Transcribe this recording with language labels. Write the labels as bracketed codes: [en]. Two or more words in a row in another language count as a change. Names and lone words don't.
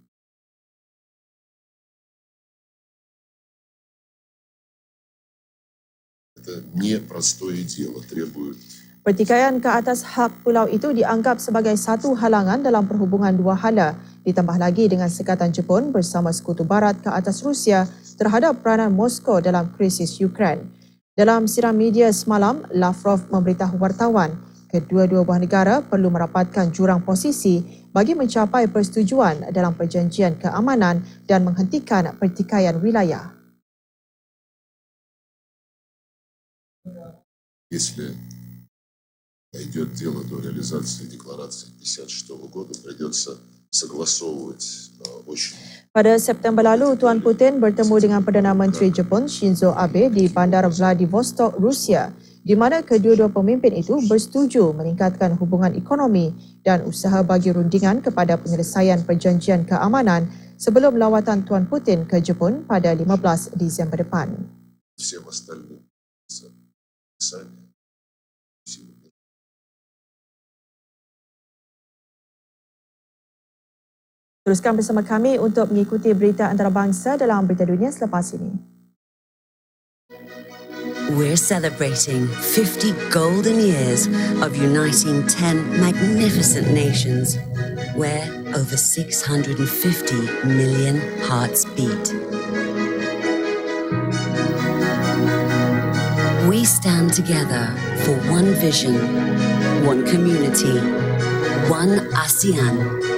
[ms] Pertikaian ke atas hak pulau itu dianggap sebagai satu halangan dalam perhubungan dua hala, ditambah lagi dengan sekatan Jepun bersama Sekutu Barat ke atas Rusia terhadap peranan Moskow dalam krisis Ukraine. Dalam siaran media semalam, Lavrov memberitahu wartawan kedua-dua buah negara perlu merapatkan jurang posisi bagi mencapai persetujuan dalam perjanjian keamanan dan menghentikan pertikaian wilayah. [ru] Если дойдет дело до реализации декларации 1956 года, придется согласовывать очень. [ms] Pada September lalu, Tuan Putin bertemu dengan Perdana Menteri Jepun Shinzo Abe di Bandar Vladivostok, Rusia, di mana kedua-dua pemimpin itu bersetuju meningkatkan hubungan ekonomi dan usaha bagi rundingan kepada penyelesaian perjanjian keamanan sebelum lawatan Tuan Putin ke Jepun pada 15 Disember depan. [ru] Всем остальным сами. [ms] Teruskan bersama kami untuk mengikuti berita antarabangsa dalam berita dunia selepas ini. [en] We're celebrating 50 golden years of uniting 10 magnificent nations where over 650 million hearts beat. We stand together for one vision, one community, one ASEAN.